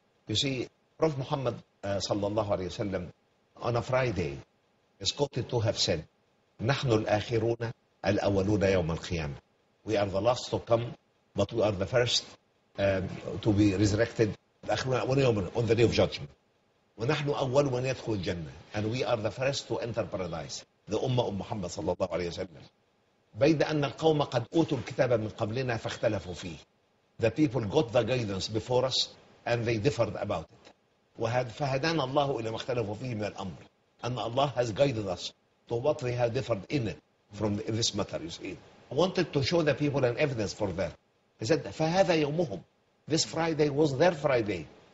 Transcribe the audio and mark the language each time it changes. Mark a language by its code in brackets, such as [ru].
[en] You see, Prophet Muhammad sallallahu alayhi wasallam on a Friday is quoted to have said, [ar] نحن الآخرون الأولون يوم القيامة. [en] We are the last to come, but we are the first to be resurrected on the day of judgment. [ar] ونحن أول من يدخل الجنة. [en] And we are the first to enter paradise. The Ummah of Muhammad [ar] صلى الله عليه وسلم. بيد أن القوم قد أوتوا الكتاب من قبلنا فاختلفوا فيه. [en] The people got the guidance before us and they differed about it. [ar] فهدانا الله إلى ما اختلفوا فيه من الأمر. [en] And Allah has guided us to what they have differed in it from this matter, you see. I wanted to show the people an evidence for that. He said, [ar] فهذا يومهم. [en] This Friday was their Friday.